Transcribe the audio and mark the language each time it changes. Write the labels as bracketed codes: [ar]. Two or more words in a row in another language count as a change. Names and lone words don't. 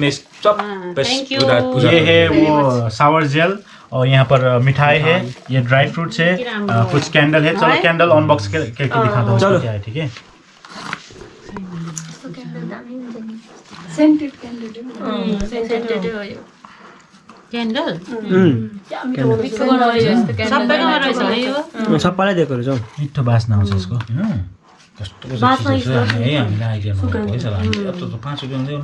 [hi] ये है वो [en] shower gel [hi] और यहाँ पर मिठाई है ये [en] dry fruits [hi] है कुछ कैंडल है चलो कैंडल अनबॉक्स करके दिखाता हूँ क्या है ठीक है [en] scented candle क्यान्डल [ne] सबैको सबैकोमा रहेछ है यो सबैलाई दिएको रहेछ हौ मिठो बास्ना आउँछ यसको कस्तो हामीलाई आइडिया नभएको है सर हामीले अब त 5 रुपैयाँ देऊ न